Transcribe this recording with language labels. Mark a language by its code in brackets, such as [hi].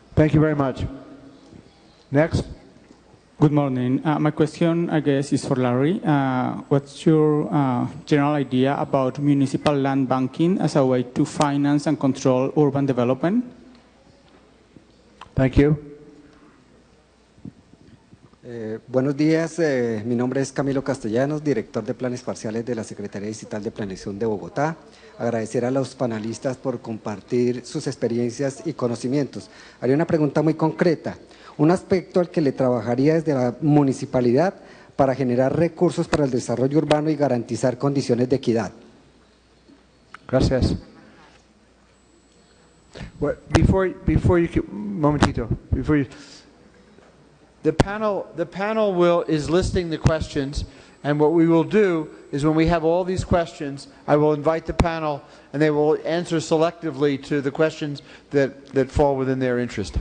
[en] Thank you very much. Next. Good morning. My question, I guess, is for Larry. What's your general idea about municipal land banking as a way to finance and control urban development? Thank you. [es] Buenos días, mi nombre es Camilo Castellanos, director de planes parciales de la Secretaría Distrital de Planeación de Bogotá. Agradecer a los panelistas por compartir sus experiencias y conocimientos. Haría una pregunta muy concreta. Un aspecto al que le trabajaría desde la municipalidad para generar recursos para el desarrollo urbano y garantizar condiciones de equidad. Gracias. [en] Well, before you [es] momentito, [en] before you, the panel is listing the questions, and what we will do is when we have all these questions, I will invite the panel and they will answer selectively to the questions that fall within their interest.